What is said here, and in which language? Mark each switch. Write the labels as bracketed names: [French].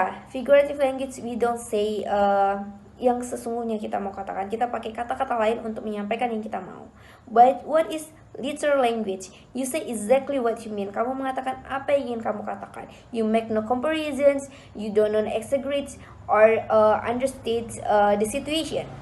[English] Figurative language, we don't say [Indonesian] yang sesungguhnya kita mau katakan. Kita pakai kata-kata lain untuk menyampaikan yang kita mau. [English] But what is literal language? You say exactly what you mean. [Indonesian] Kamu mengatakan apa yang ingin kamu katakan. [English] You make no comparisons, you don't exaggerate or understate the situation.